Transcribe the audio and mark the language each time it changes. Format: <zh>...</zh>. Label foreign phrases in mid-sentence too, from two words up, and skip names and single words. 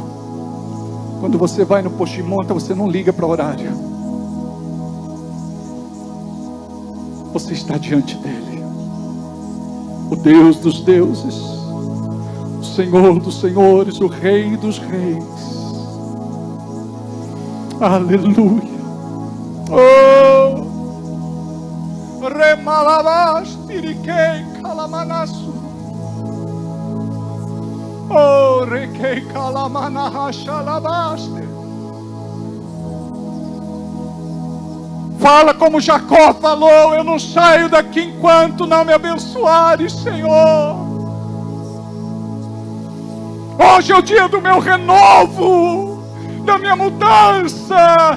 <pt>Quando você vai no posto de monta, você não liga para o horário. Você está diante dele. O Deus dos deuses, o Senhor dos senhores, o Rei dos reis. Aleluia. Oh! Remalabas, tiriquei, calamanaço. Oh, requei calamanahaxalabaste. Fala como Jacó falou: eu não saio daqui enquanto não me abençoares, Senhor. Hoje é o dia do meu renovo, da minha mudança.</pt>